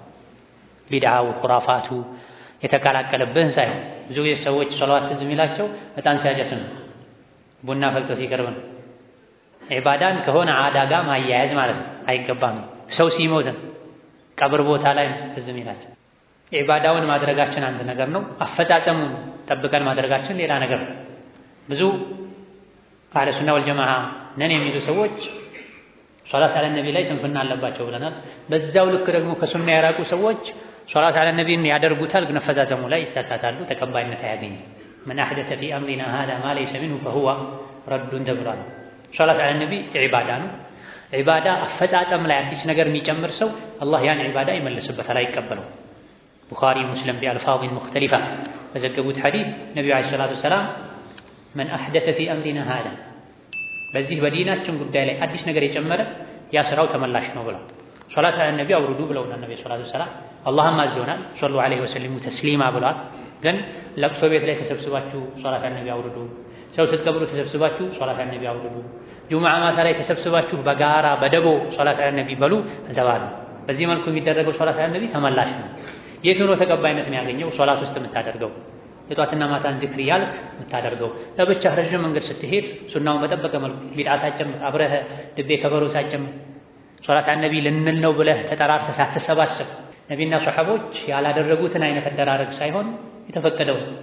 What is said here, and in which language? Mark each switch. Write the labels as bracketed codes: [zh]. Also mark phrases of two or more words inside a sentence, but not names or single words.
[am] ቢድዓው ኹራፋቱ የተቀላቀለብን ሳይሆን ብዙ ሰዎች ሶላዋት ትዝ የሚላቸው በጣም ሲያጨስ ነው ቡና ፈልቶ ሲቀርብ ነው ዒባዳን ከሆነ ዓዳ ጋር ማያያዝ ማለት ነው አይገባም ሰው ሲሞት ቀብር ቦታ ላይ ትዝ የሚላቸው ዒባዳውን ማድረጋችን አንድ ነገር ነው አፈጻጸሙን ጠብቀን ማድረጋችን ሌላ ነገር ነው ብዙ [ar] أهل السنة والجماعة [am] ነን የሚሉ ሰዎች ሶላት አለ ነቢ ላይ ስንፍና አለባቸው ብለናል በዛው ልክ ደግሞ ከሱና የራቁ ሰዎች ሶላት አለ ነቢን ያደርጉታል ግን አፈጻጸሙ ላይ ይሳሳታሉ ተቀባይነት አያገኝም [ar] من أحدث في أمرنا هذا ما ليس منه فهو رد [am] ተብሏል ሶላት አለ ነቢ ዒባዳ ነው ዒባዳ አፈጻጸም ላይ አዲስ ነገር የሚጨምር ሰው አላህ ያን ዒባዳ ይመልስበታል አይቀበለው ቡኻሪ ሙስሊም [ar] بألفاظ مختلفة [am] በዘገቡት ሐዲስ ነብዩ [ar] عليه الصلاة والسلام من أحدث في أمرنا هذا [am] በዚህ በዲናችን ጉዳይ ላይ አዲስ ነገር የጨመረ ያ ስራው ተመላሽ ነው ብለው ሶላት አለ ነቢ አውርዱ ብለውና ነብዩ [ar] صلى الله عليه وسلم [am] አላህም አዞናል [ar] صلوا عليه وسلموا تسليما [am] ብለዋል ግን ለቅሶ ቤት ላይ ተሰብስባችሁ ሶላት አለ ነቢ አውርዱ ሰው ስትቀብሩ ተሰብስባችሁ ሶላት አለ ነቢ አውርዱ ጁምዓ ማታ ላይ ተሰብስባችሁ በጋራ በደቦ ሶላት አለ ነቢ በሉ ተባሉ በዚህ መልኩ የሚደረገው ሶላት አለ ነቢ ተመላሽ ነው የቱ ነው ተቀባይነት የሚያገኘው ሶላት ውስጥ የምታደርገው የጧትና ማታን ዚክር ያልክ የምታደርገው ለብቻ ረጅም መንገድ ስትሄድ ሱናውን በጠበቀ መልኩ ቢድዓታችን አብረህ ድቤ ከበሮ ሳጨም ሶላት አለ ነቢ ልንል ነው ብለህ ተጠራርተህ ሳትሰባሰብ ነቢና ሱሐቦች ያላደረጉትን አይነት አደራረግ ሳይሆን የተፈቀደው